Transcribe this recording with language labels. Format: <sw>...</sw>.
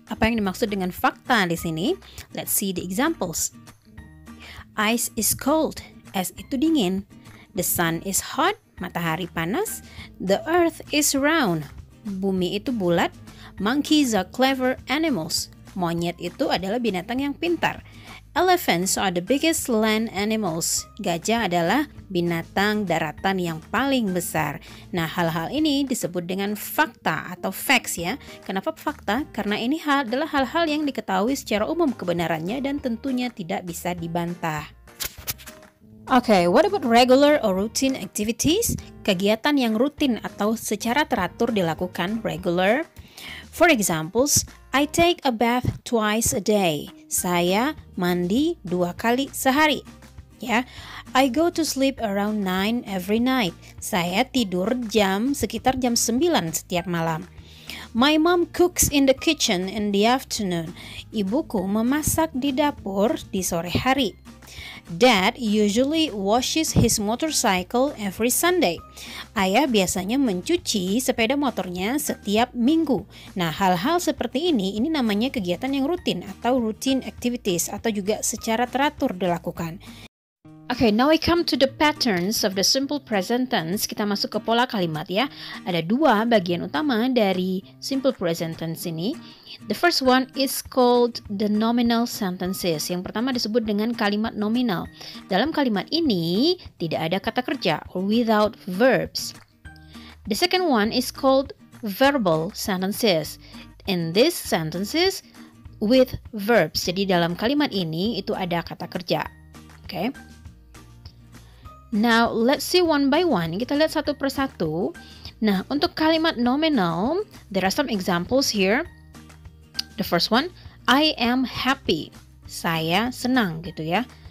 <id>Apa yang dimaksud dengan fakta di sini?</id> <en>Let's see the examples. Ice is cold.</en> <id>Es itu dingin.</id> <en>The sun is hot.</en> <id>Matahari panas.</id> <en>The earth is round.</en> <id>Bumi itu bulat.</id> <en>Monkeys are clever animals.</en> <id>Monyet itu adalah binatang yang pintar.</id> <en>Elephants are the biggest land animals.</en> <id>Gajah adalah binatang daratan yang paling besar. Nah, hal-hal ini disebut dengan fakta atau facts ya. Kenapa fakta? Karena ini adalah hal-hal yang diketahui secara umum kebenarannya dan tentunya tidak bisa dibantah.</id> <en>Okay, what about regular or routine activities?</en> <id>Kegiatan yang rutin atau secara teratur dilakukan,</id> <en>regular. For examples, I take a bath twice a day.</en> <id>Saya mandi 2 kali sehari.</id> <en>Ya, I go to sleep around 9 every night.</en> <id>Saya tidur sekitar jam 9 setiap malam.</id> <en>My mom cooks in the kitchen in the afternoon.</en> <id>Ibuku memasak di dapur di sore hari.</id> <en>Dad usually washes his motorcycle every Sunday.</en> <id>Ayah biasanya mencuci sepeda motornya setiap minggu. Nah, hal-hal seperti ini namanya kegiatan yang rutin atau routine activities atau juga secara teratur dilakukan.</id> <en>Okay, now we come to the patterns of the simple present tense.</en> <id>Kita masuk ke pola kalimat ya. Ada 2 bagian utama dari simple present tense ini.</id> <en>The first one is called the nominal sentences.</en> <id>Yang pertama disebut dengan kalimat nominal. Dalam kalimat ini tidak ada kata kerja</id> <en>or without verbs. The second one is called verbal sentences. In these sentences with verbs.</en> <id>Jadi dalam kalimat ini itu ada kata kerja.</id> <en>Okay. Now, let's see one by one.</en> <id>Kita lihat satu persatu. Nah, untuk kalimat nominal,</id> <en>there are some examples here. The first one, I am happy.</en> <id>Saya senang gitu ya.</id>